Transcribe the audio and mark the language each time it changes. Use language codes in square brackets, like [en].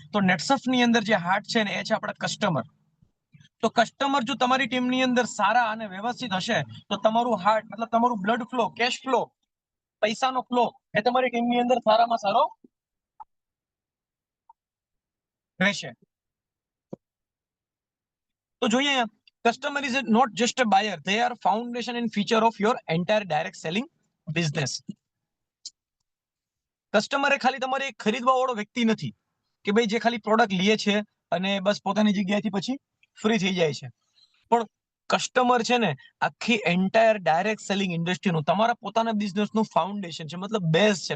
[gu] તો નેટસર્ફની અંદર જે હાર્ટ છે ને એ છે આપણા કસ્ટમર. તો કસ્ટમર જો તમારી ટીમની અંદર સારા અને વ્યવસ્થિત હશે તો તમારું હાર્ટ મતલબ તમારું બ્લડ ફ્લો, કેશ ફ્લો, પૈસાનો ફ્લો એ તમારી ટીમની અંદર સારામાં સારો રહેશે. [en] તો જોઈએ, customer is not just a buyer, they are foundation and feature of your entire direct selling business. [gu] Customer એ ખાલી તમારે ખરીદવા વાળો વ્યક્તિ નથી કે ભાઈ જે ખાલી પ્રોડક્ટ લે છે અને બસ પોતાની જગ્યાએથી પછી ફ્રી થઈ જાય છે. પણ કસ્ટમર છે ને આખી એન્ટાયર ડાયરેક્ટ સેલિંગ ઇન્ડસ્ટ્રીનું, તમારા પોતાના બિઝનેસનું ફાઉન્ડેશન છે, મતલબ બેઝ છે.